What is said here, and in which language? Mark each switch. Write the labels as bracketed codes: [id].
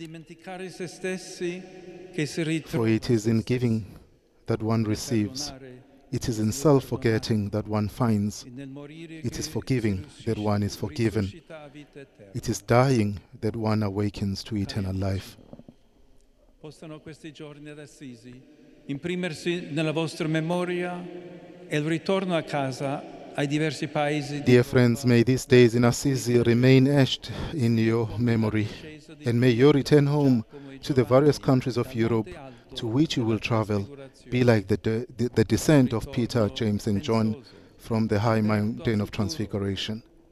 [en] For it is in giving that one receives. It is in self-forgetting that one finds. It is forgiving that one is forgiven. It is dying that one awakens to eternal life. [it] Possano questi giorni ad Assisi imprimersi nella vostra memoria e il ritorno a casa. [en] Dear friends, may these days in Assisi remain etched in your memory, and may your return home to the various countries of Europe to which you will travel be like the descent of Peter, James, and John from the high mountain of Transfiguration.